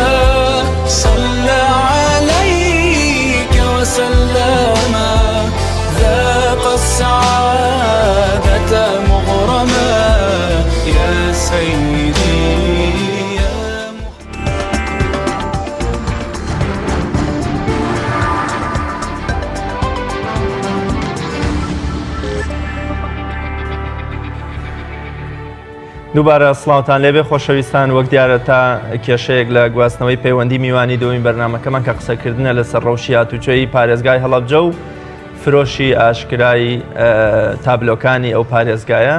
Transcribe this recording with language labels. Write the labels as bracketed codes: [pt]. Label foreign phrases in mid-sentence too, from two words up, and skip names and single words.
[ar] صلى عليك وسلم ذاق السعادة مغرما يا سيدي يا [ckb] دووبارە سڵاوتان لێبێ خۆشەویستان، وەک دیارە تا کێشەیەک لە گواستنەوەی پەیوەندی میوانی دومین بەرنامەکەمان کە قسەکردنە لەسەر ڕەوشی هاتوچۆی پارێزگای هەڵەبجە و فرۆشی ئاشکرایی تابلۆکانی ئەو پارێزگایە.